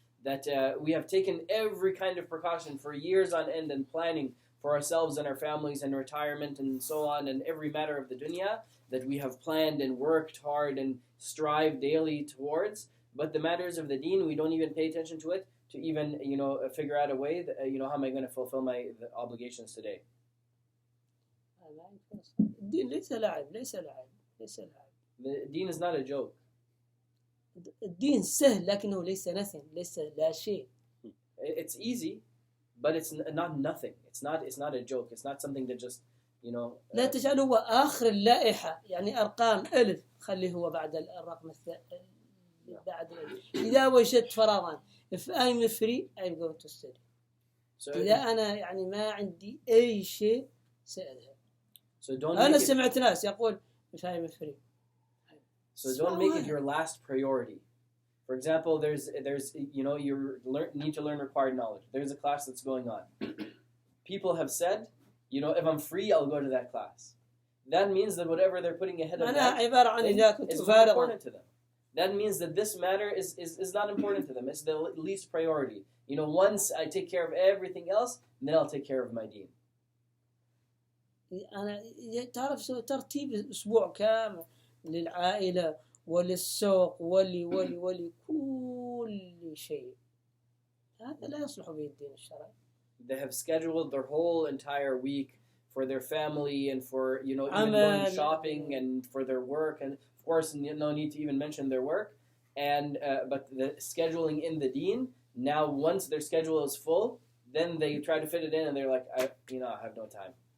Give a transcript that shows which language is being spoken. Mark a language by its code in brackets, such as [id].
[en] That we have taken every kind of precaution for years on end and planning for ourselves and our families and retirement and so on, and every matter of the dunya that we have planned and worked hard and strive daily towards. But the matters of the deen, we don't even pay attention to it to even figure out a way that, how am I going to fulfill my obligations today. [ar] الدين ليس لعب ليس لعب ليس لعب. [en] The deen is not a joke. [ar] الدين سهل لكنه ليس [en] nothing [ar] ليس لا شيء. [en] It's easy, but it's not nothing. It's not a joke. It's not something that just [ar] لا تجعله هو آخر اللائحة، يعني أرقام ألف خليه هو بعد الرقم بعد الألف. إذا وجدت فراغا [en] if I'm free I'm going to study. [ar] إذا أنا يعني ما عندي أي شيء سأذهب. أنا سمعت ناس يقول [en] if I'm free. So don't make it your last priority. For example, there's you need to learn required knowledge. There's a class that's going on. People have said, if I'm free, I'll go to that class. That means that whatever they're putting ahead of that is not important to them. That means that this matter is not important to them. It's the least priority. Once I take care of everything else, then I'll take care of my deen. [ar] أنا تعرف ترتيب أسبوع كامل للعائلة وللسوق ولي كل شيء هذا لا يصلح به الدين الشرعي. [en] They have scheduled their whole entire week for their family and for even going shopping and for their work, and of course no need to even mention their work, and but the scheduling in the deen, now once their schedule is full, then they try to fit it in and they're like, I have no time.